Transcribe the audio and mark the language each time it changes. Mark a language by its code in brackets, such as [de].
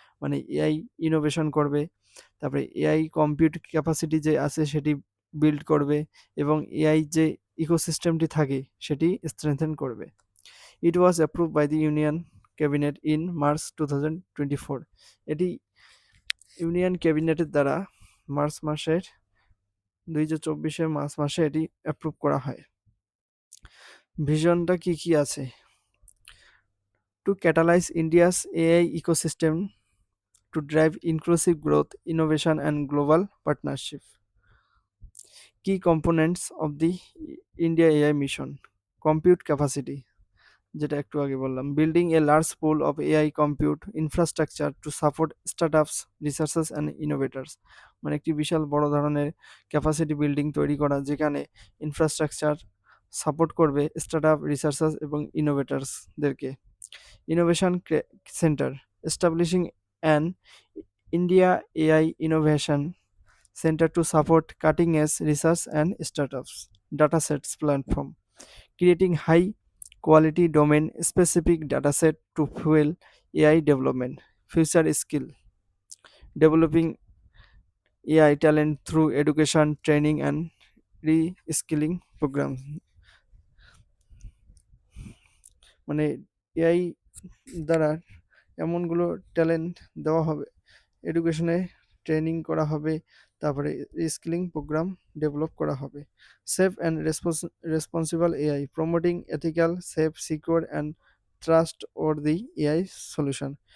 [bn] মানে AI innovation করবে, তারপরে এআই কম্পিউট ক্যাপাসিটি যে আছে সেটি বিল্ড করবে এবং এআই যে ইকোসিস্টেমটি থাকে সেটি স্ট্রেংথেন করবে। [en] It was approve by the union cabinet in March 2024। [bn] এটি ইউনিয়ন ক্যাবিনেটের দ্বারা মার্চ মাসের 2024 মার্চ মাসে এটি অ্যাপ্রুভ করা হয়। ভিশনটা কি আছে? [en] To catalyze India's AI ecosystem to drive inclusive growth, innovation, and global partnership. Key components of the India AI mission: compute capacity, [bn] যেটা একটু আগে বললাম, [en] Building a large pool of AI compute infrastructure to support startups, researchers and innovators. [bn] মানে একটি বিশাল বড় ধরনের capacity building তৈরি করা যেখানে ইনফ্রাস্ট্রাকচার সাপোর্ট করবে স্টার্টআপ, রিসার্চার্স এবং ইনোভেটার্সদেরকে। [en] Innovation centre, establishing an India AI innovation center to support cutting edge research and startups. Datasets platform, creating high quality domain specific dataset to fuel AI development. Future skill, developing AI talent through education, training, and re-skilling programs. [bn] মানে AI দ্বারা এমনগুলো talent দেওয়া হবে, এডুকেশনে training করা হবে, তারপরে রিস্কিলিং programme develop করা হবে। [en] Safe and responsible AI, promoting ethical, safe, secure and trustworthy AI solution.